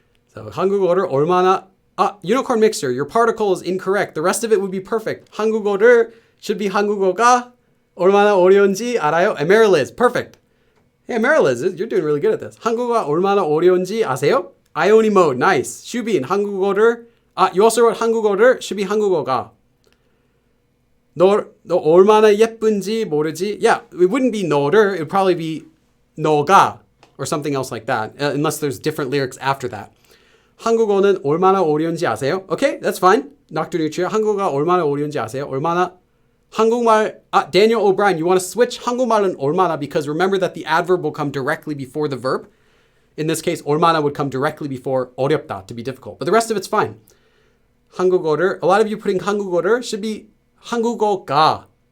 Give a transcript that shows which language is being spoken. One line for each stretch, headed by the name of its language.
English: So
Korean: 한국어를 얼마나
English: unicorn mixture. Your particle is incorrect. The rest of it would be perfect.
Korean: 한국어를
English: should be
Korean: 한국어가 얼마나 어려운지 알아요?
English: And Mariliz, perfect. Hey, Mariliz, you're doing really good at this.
Korean: 한국어가 얼마나 어려운지 아세요?
English: Ioni mode, nice. 슈빈, 한국어를 you also wrote 한국어를 should be 한국어가.
Korean: 너 얼마나 예쁜지 모르지?
English: Yeah, it wouldn't be 너를. It would probably be 너가 or something else like that, unless there's different lyrics after that.
Korean: 한국어는 얼마나 어려운지 아세요?
English: Okay, that's fine. Nocturnuccia.
Korean: 한국어가 얼마나 어려운지 아세요? 얼마나 한국말.
English: Daniel O'Brien, you want to switch
Korean: 한국말은 얼마나
English: because remember that the adverb will come directly before the verb. In this case, 얼마나 would come directly before 어렵다 to be difficult. But the rest of it's fine. 한국어를. A lot of you putting 한국어를 should be 한국어가.